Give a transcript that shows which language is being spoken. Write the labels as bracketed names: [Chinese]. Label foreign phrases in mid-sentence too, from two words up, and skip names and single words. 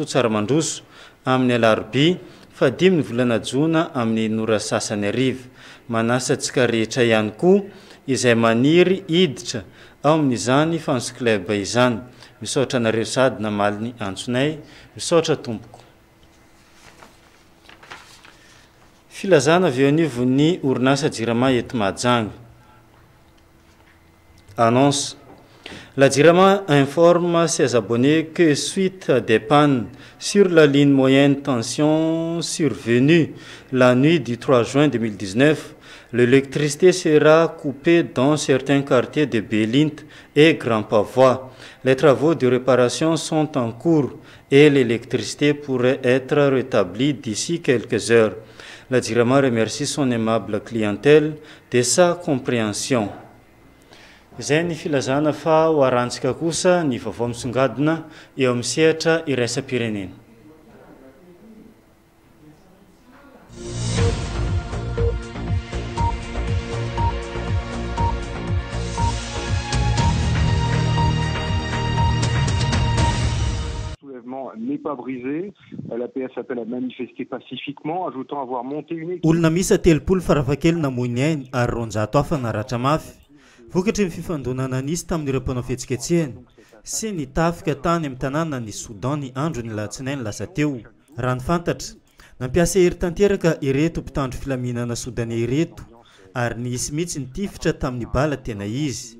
[Malagasy] Tsaramandroso amin'ny alarobia fadimy ny volana jona amin'ny nora sasany ariva manasa antsika rehetra ihany koa izay maniry hiditra ao amin'izany [English] fans club [Malagasy] izany misaotra nareo sady namaly ny antsonay misaotra tompoko filazana avy eo anivon'ny orinasa Jirama eto Mahajanga annonce. [French] La Jirama informe ses abonnés que suite à des pannes sur la ligne moyenne tension survenue la nuit du 3 juin 2019, l'électricité sera coupée dans certains quartiers de Bélinte et Grand Pavois. Les travaux de réparation sont en cours et l'électricité pourrait être rétablie d'ici quelques heures. La Jirama remercie son aimable clientèle de sa compréhension. [Malagasy] Izay ny filazana fa ho arantsika kosa ny vaovao misongadina eo amin'ny sehatra iraisam-pirenena. [French] N'est pas brisé. L'APS appelle à manifester pacifiquement, ajoutant avoir monté une équipe. [Malagasy] Olona misa telopolo farafakely namoiny ainy ary 200 hafa naratra mafy. Vokatry ny fifandonana nisy tamin'ireo mpanao fihetsiketsehany sy ny tafika tany amin'ny tanàna ny Soudan ny andro ny latsinainy lasa teo. Raha ny fantatra, nampiasa hery tanteraka ireto mpitandro filaminana Soudanais ireto ary nisy mihitsy nitifitra tamin'ny bala tena izy.